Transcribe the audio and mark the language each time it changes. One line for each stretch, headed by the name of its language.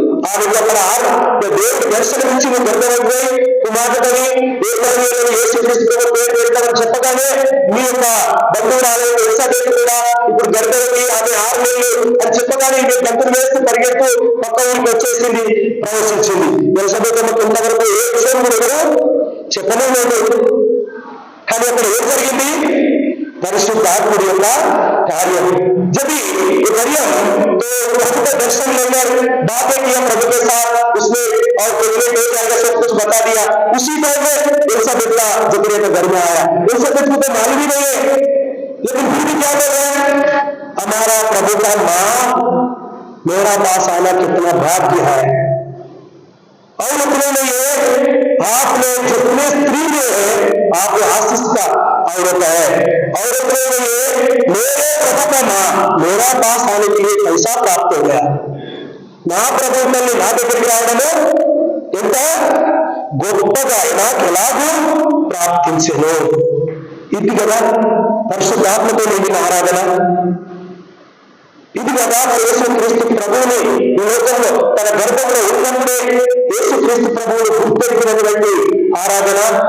Telugu: ఆమెకు అక్కడ దేవుడు దర్శనమిచ్చి నువ్వు గర్భవతివై కుమార్తెని యేసుక్రీస్తు పేరు పెడతామని చెప్పగానే మీ యొక్క బంధువురాలైన ఎలిజబెత్ కూడా ఇప్పుడు గర్భవతి, ఆమె 6 నెలలు అని చెప్పగానే ఇవి గంతులు వేస్తూ పరిగెత్తు పక్క ఊరికి వచ్చేసింది, ప్రవేశించింది. ఎలిజబెత్ అమ్మకు ఇంతవరకు ఏ విషయం కూడా ఎవరు చెప్పనే లేదు. కానీ అక్కడ ఏం జరిగింది? పరిశుద్ధాత్ముడి యొక్క कार्य।
Hindi: जब ये मरियम तो वहां पर दर्शन लेकर बातें किया प्रभु के साथ, उसने और प्रेग्नेंट हो जाएगा सब कुछ बता दिया। उसी टाइम में एलिजाबेथ का जकरिया के घर में आया। एलिजाबेथ को तो मालूम ही नहीं है, लेकिन फिर भी क्या बोल रहे हैं, हमारा प्रभु का मां मेरा पास आना कितना भाग्य है। और उतने में ये आपने जितने स्त्री में है आप आशीष का औरत है, और उतने में ये मेरे प्रभु का मां मेरा पास आने के लिए पैसा प्राप्त हो गया।
Telugu: నా ప్రభు తల్లి నా దగ్గరికి రావడము ఎంత గొప్పగా నాకు ఎలాగూ ప్రాప్తించెను। ఇది కదా పరిశుద్ధాత్మతో నిండిన ఆరాధన, ఇది కదా యేసుక్రీస్తు ప్రభువుని ఈ లోకంలో తన గర్భంలో ఉన్నప్పుడే యేసుక్రీస్తు ప్రభువుని గుర్తెరిగినటువంటి ఆరాధన।